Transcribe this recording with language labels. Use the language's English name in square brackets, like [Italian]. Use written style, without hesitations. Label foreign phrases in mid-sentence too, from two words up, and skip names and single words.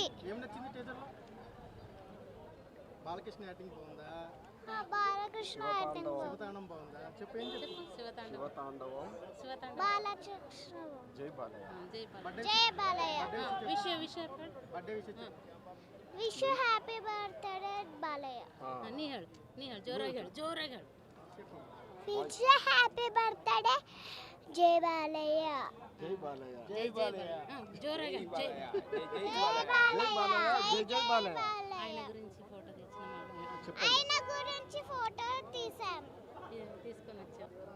[Telugu] ఏం నచ్చింది టీజర్లో? బాలకృష్ణ యాక్టింగ్ బాగుందా? బాలకృష్ణ యాక్టింగ్ శివతాండం బాగుందా? చెప్పు ఏం చెప్పు. శివతాండవం. బాలకృష్ణ జై బాలయ్య. జై బాలయ్య. బర్త్డే విషయం చెప్పు. [English] Wish you happy birthday ಬಾಲಯ್ಯ. [Kannada] ನೀ ಹೇಳು ಜೋರಾಗಿ ಹೇಳು. [English] Wish you happy birthday ಜೈ ಬಾಲಯ್ಯ. [Telugu] జై బాలయ్య. [Kannada] జోరాಗಿ [Telugu] జై బాలయ్య. జై బాలయ్య. ఆయన గురించి ఫోటో తీసాం. తీసుకొని వచ్చావు.